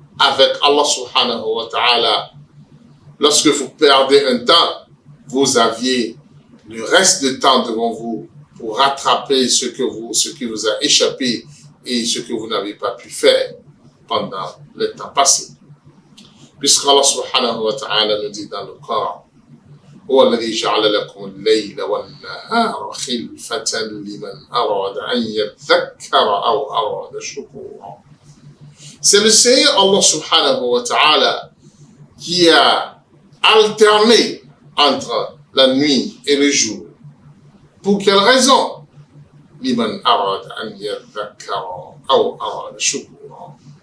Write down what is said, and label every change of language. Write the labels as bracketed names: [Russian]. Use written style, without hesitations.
[French] Avec Allah subhanahu wa ta'ala, lorsque vous perdez un temps, vous aviez le reste du temps devant vous pour rattraper ce qui vous a échappé et ce que vous n'avez pas pu faire pendant le temps passé. Puisqu'Allah subhanahu wa ta'ala nous dit dans le Coran, [Arabic] هو الذي جعل لكم الليل والنهار خلفة لمن أراد أن يذكر أو أراد شكورا. [French] C'est le Seigneur Allah subhanahu wa ta'ala qui a alterné entre la nuit et le jour. Pour quelle raison? [Arabic] Liman arad an yadhakkara aw arad shukura.